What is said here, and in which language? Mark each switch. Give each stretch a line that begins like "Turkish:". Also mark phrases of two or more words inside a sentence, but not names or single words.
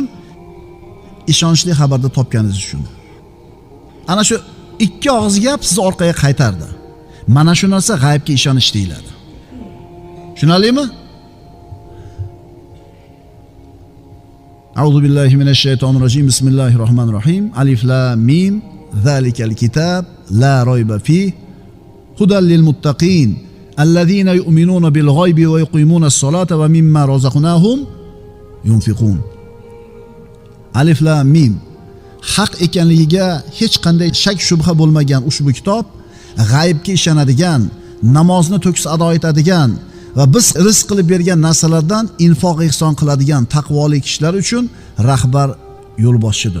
Uzbek: Ishonchli xabarni topganingiz uchun. Ana shu ikki og'iz gap sizni orqaga qaytardi. Mana shu narsa g'aybga ishonish deyiladi. Tushunalingmi?
Arabic: أعوذ بالله من الشيطان الرجيم. بسم الله الرحمن الرحيم. الم ذلك الكتاب لا ريب فيه هدى للمتقين الذين يؤمنون بالغيب ويقيمون الصلاة ومما رزقناهم ينفقون. Alif lam mim.
Uzbek: Haq ekanligiga hech qanday shak shubha bo'lmagan ushbu kitob g'aybga ishonadigan, namozni to'kis ado etadigan va biz rizq qilib bergan narsalardan infoq ihson qiladigan taqvoli kishilar uchun rahbar yo'lboshchidir.